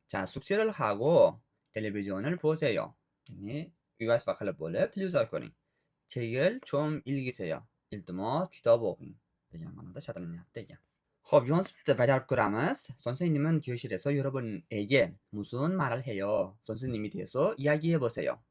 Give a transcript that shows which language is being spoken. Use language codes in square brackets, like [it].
[ko] 자, 숙제를 하고 텔레비전을 보세요. [uz] ya'ni uy vazifa qilib bo'lib, televizor ko'ring. [ko] 책을 좀 읽으세요. [uz] iltimos kitob o'qing degan ma'noda ishlatilyapti ekan. Xo'p, [ko] 연습도 [uz] bajarib ko'ramiz. [ko] 선생님은 교실에서 여러분에게 무슨 말을 해요? 선생님이 대해서 이야기해 보세요.